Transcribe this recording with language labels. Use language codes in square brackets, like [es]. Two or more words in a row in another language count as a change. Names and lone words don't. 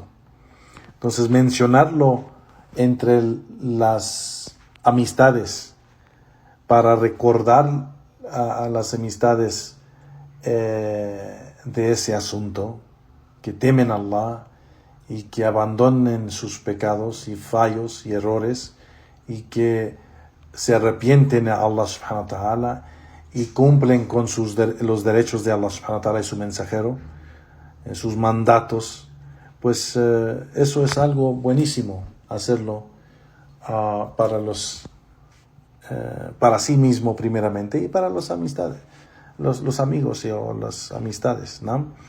[es] Entonces mencionarlo entre las amistades para recordar a las amistades de ese asunto, que temen a Allah y que abandonen sus pecados y fallos y errores y que se arrepienten a Allah [ar] سبحانه وتعالى [es] y cumplen con los derechos de Allah [ar] سبحانه وتعالى [es] y su mensajero, sus mandatos. Pues eso es algo buenísimo hacerlo para sí mismo primeramente y para las amistades, los amigos o las amistades, ¿no?